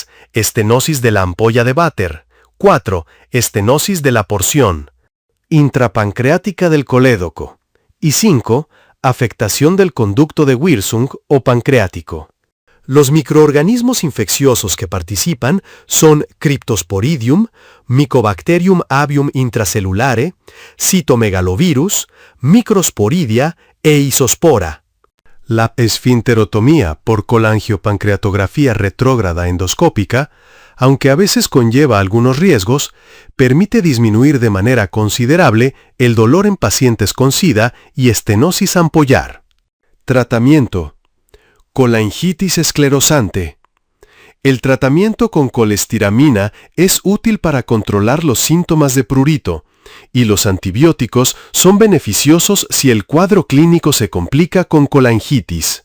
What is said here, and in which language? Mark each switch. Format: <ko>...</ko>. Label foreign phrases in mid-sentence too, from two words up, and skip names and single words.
<es>Estenosis de la ampolla de Vater. 4. Estenosis de la porción intrapancreática del colédoco. Y 5. Afectación del conducto de Wirsung o pancreático. Los microorganismos infecciosos que participan son Cryptosporidium, Mycobacterium avium intracellulare, Cytomegalovirus, Microsporidia e Isospora. La esfinterotomía por colangiopancreatografía retrógrada endoscópica, aunque a veces conlleva algunos riesgos, permite disminuir de manera considerable el dolor en pacientes con SIDA y estenosis ampollar. Tratamiento: colangitis esclerosante. El tratamiento con colestiramina es útil para controlar los síntomas de prurito, y los antibióticos son beneficiosos si el cuadro clínico se complica con colangitis.</es>